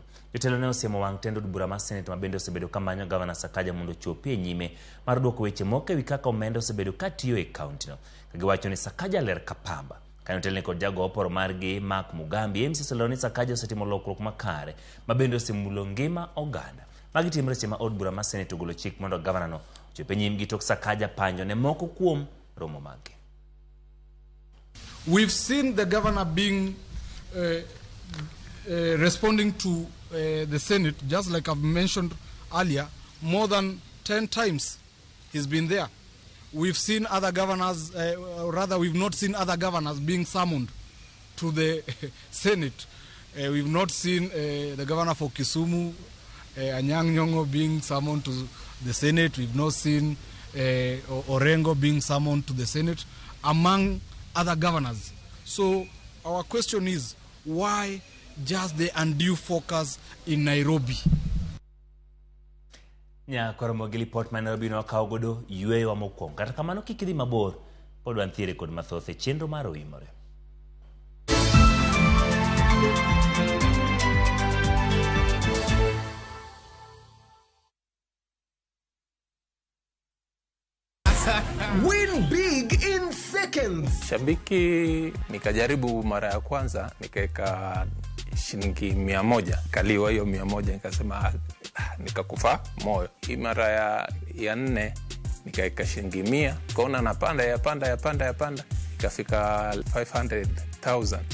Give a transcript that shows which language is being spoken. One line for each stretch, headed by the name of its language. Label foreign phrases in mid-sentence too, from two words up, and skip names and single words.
Luo (Kenya and Tanzania): Jotelo ne osiemo wang' tend od bura mar Senate ma bende osebedo ka manyo gavana Sakaja mondo chopi e nyime mar duoko weche moko ewi kaka omenda osebedo ka tiyo e county no ka giwacho ni Sakaja ler kapamba. Kanyo telne kod jago oporo margi Mark Mugambi MCS olero ni Sakaja osetimo lokruok makare ma bende osemulo ngima oganda. Magi timre seche ma od bura mar Senate ogolo chik mondo gavana no chopi e nyimgi tok Sakaja panjo ne moko kuom romo mage.
English: We've seen the governor being responding to the Senate, just like I've mentioned earlier, more than 10 times he's been there. We've seen other governors, rather we've not seen other governors being summoned to the Senate. We've not seen the governor for Kisumu, Anyang' Nyong'o, being summoned to the Senate. We've not seen Orengo being summoned to the Senate, among other governors. So our question is, why just the undue focus in Nairobi?
Luo (Kenya and Tanzania): Nya koromo gi report ma Nairobi no kawo godo yweyo mokwongo kata kamano kik idhi mabor pod wantiere kod mathoth e chenro mar Oimore.
English: Win big in seconds.
Swahili: Shabiki nikajaribu mara ya kwanza nikaeka shilingi 100 kaliwa hiyo 100 nikasema nikakufa moyo. Hii mara ya 4 nikaeka shilingi 100 kaona napanda yapanda ikafika 500,000.